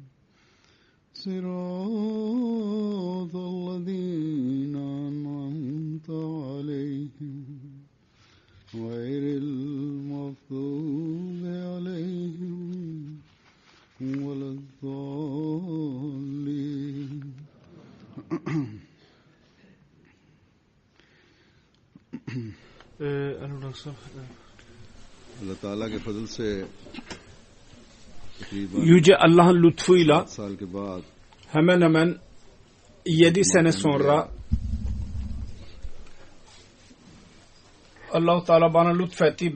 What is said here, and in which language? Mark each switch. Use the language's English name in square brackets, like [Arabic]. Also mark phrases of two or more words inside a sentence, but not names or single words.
[Arabic] صراط الذين أنعمت عليهم غير المغضوب عليهم ولا الضالين Allah Teala [Hindi] के फजल से [Turkish] Yüce Allah'ın lütfuyla hemen hemen 7 sene sonra Allah-u Teala bana lütfetti.